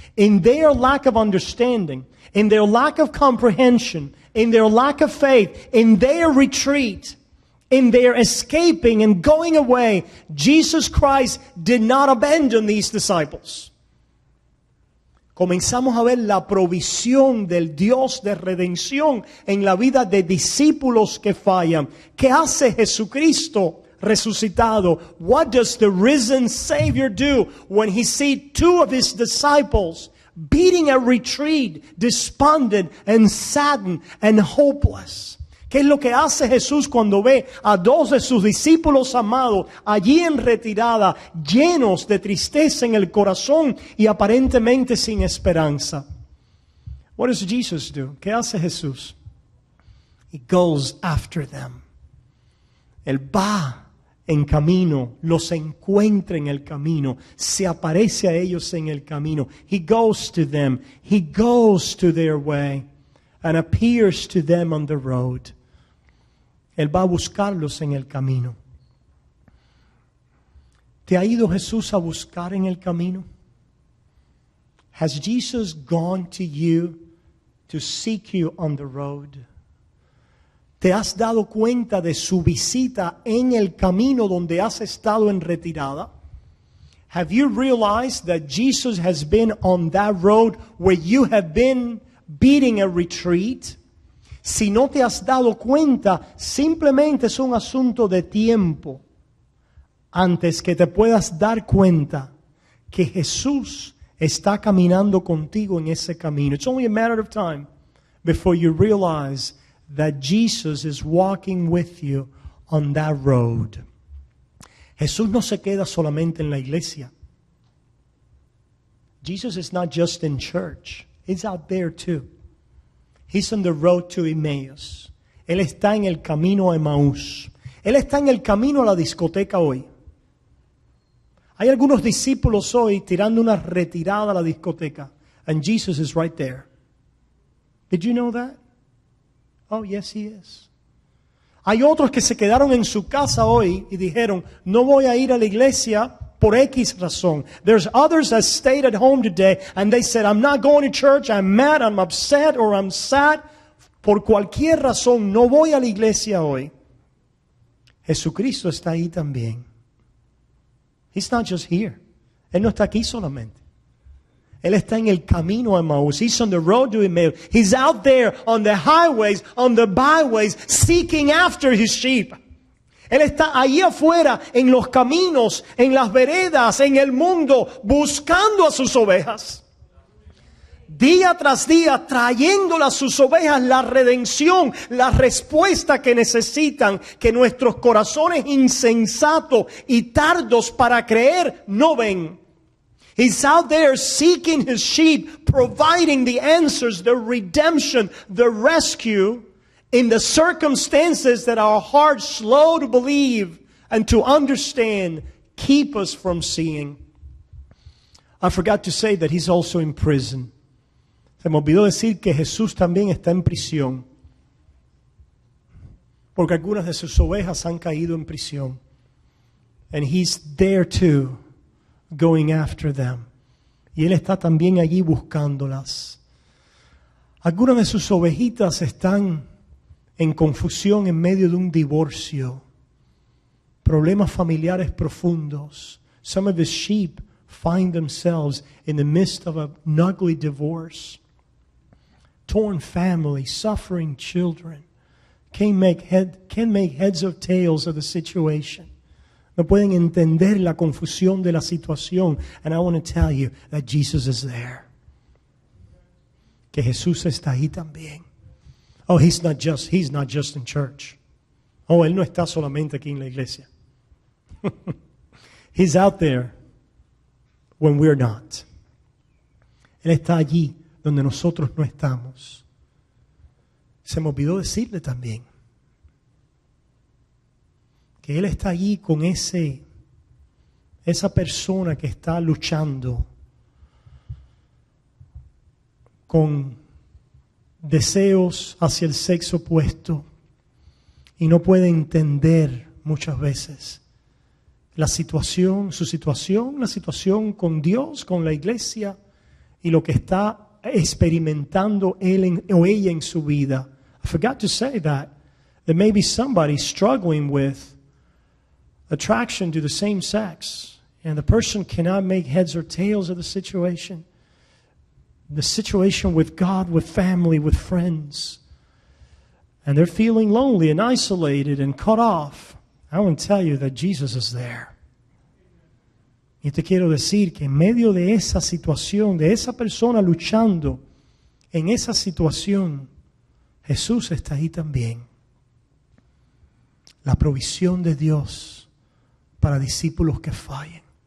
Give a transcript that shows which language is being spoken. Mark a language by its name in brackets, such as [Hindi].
[English] In their lack of understanding, in their lack of comprehension, in their lack of faith, in their retreat, in their escaping and going away, Jesus Christ did not abandon these disciples. [Spanish] Comenzamos a ver la provisión del Dios de redención en la vida de discípulos que fallan. ¿Qué hace Jesucristo resucitado? [English] What does the risen Savior do when he sees two of his disciples beating a retreat, despondent and saddened and hopeless? [Spanish] ¿Qué es lo que hace Jesús cuando ve a dos de sus discípulos amados allí en retirada, llenos de tristeza en el corazón y aparentemente sin esperanza? [English] What does Jesus do? [Spanish] ¿Qué hace Jesús? [English] He goes after them. [Spanish] Él va en camino, los encuentra en el camino, se aparece a ellos en el camino. [English] He goes to them. He goes to their way and appears to them on the road. [Spanish] Él va a buscarlos en el camino. ¿Te ha ido Jesús a buscar en el camino? [English] Has Jesus gone to you to seek you on the road? [Spanish] ¿Te has dado cuenta de su visita en el camino donde has estado en retirada? [English] Have you realized that Jesus has been on that road where you have been beating a retreat? [Spanish] Si no te has dado cuenta, simplemente es un asunto de tiempo antes que te puedas dar cuenta que Jesús está caminando contigo en ese camino. [English] It's only a matter of time before you realize that Jesus is walking with you on that road. [Spanish] Jesús no se queda solamente en la iglesia. [English] Jesus is not just in church. He's out there too. He's on the road to Emmaus. [Spanish] Él está en el camino a Emaús. Él está en el camino a la discoteca hoy. Hay algunos discípulos hoy tirando una retirada a la discoteca. [English] And Jesus is right there. Did you know that? Oh, yes, he is. [Spanish] Hay otros que se quedaron en su casa hoy y dijeron, no voy a ir a la iglesia por X razón. [English] There's others that stayed at home today and they said, I'm not going to church, I'm mad, I'm upset, or I'm sad. [Spanish] Por cualquier razón, no voy a la iglesia hoy. Jesucristo está ahí también. [English] He's not just here. [Spanish] Él no está aquí solamente. Él está en el camino a Emmaus. [English] He's on the road to Emmaus. He's out there on the highways, on the byways, seeking after his sheep. [Spanish] Él está ahí afuera, en los caminos, en las veredas, en el mundo, buscando a sus ovejas. Día tras día, trayéndole a sus ovejas la redención, la respuesta que necesitan, que nuestros corazones insensatos y tardos para creer no ven. [English] He's out there seeking his sheep, providing the answers, the redemption, the rescue in the circumstances that our hearts slow to believe and to understand keep us from seeing. I forgot to say that he's also in prison. [Spanish] Se me olvidó decir que Jesús también está en prisión. Porque algunas de sus ovejas han caído en prisión. [English] And he's there too, going after them. [Spanish] Y Él está también allí buscándolas. Algunas de sus ovejitas están en confusión en medio de un divorcio. Problemas familiares profundos. [English] Some of his sheep find themselves in the midst of an ugly divorce. Torn family, suffering children. Can't make heads or tails of the situation. [Spanish] No pueden entender la confusión de la situación. [English] And I want to tell you that Jesus is there. [Spanish] Que Jesús está ahí también. [English] Oh, he's not just in church. [Spanish] Oh, Él no está solamente aquí en la iglesia. [English] He's out there when we're not. [Spanish] Él está allí donde nosotros no estamos. Se me olvidó decirle también que Él está allí con esa persona que está luchando con deseos hacia el sexo opuesto y no puede entender muchas veces la situación con Dios, con la iglesia y lo que está experimentando él o ella en su vida. [English] I forgot to say that there may be somebody struggling with attraction to the same sex and the person cannot make heads or tails of the situation. The situation with God, with family, with friends. And they're feeling lonely and isolated and cut off. I want to tell you that Jesus is there. [Spanish] Y te quiero decir que en medio de esa situación, de esa persona luchando en esa situación, Jesús está ahí también. la provisión de Dios para discípulos que fallen.